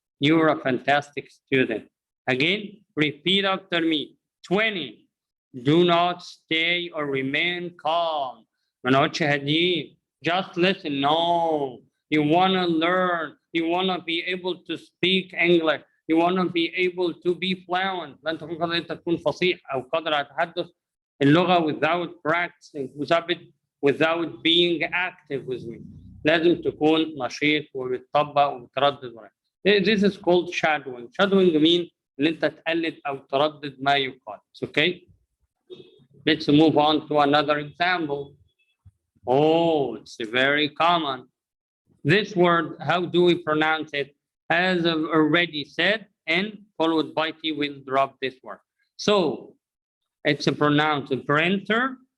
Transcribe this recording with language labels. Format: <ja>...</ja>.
<en>You're a fantastic student. Again, repeat after me. 20. Do not stay or remain calm.</en> <ar>ما نقعدش هاديين.</ar> <en>Just listen. No. You want to learn. You want to be able to speak English. You want to be able to be fluent.</en> <ar>لن تكون قادر أنت تكون فصيح أو قادر على التحدث اللغة</ar> <en>without practicing, without being active with me.</en> <ar>لازم تكون نشيط وبتطبق وبتردد.</ar> <en>This is called shadowing. Shadowing means</en> <ar>إن أنت تقلد أو تردد ما يقال.</ar> <en>Okay? Let's move on to another example. Oh, it's very common. This word, how do we pronounce it? As I've already said, N followed by T will drop this word. So it's pronounced printer.</en>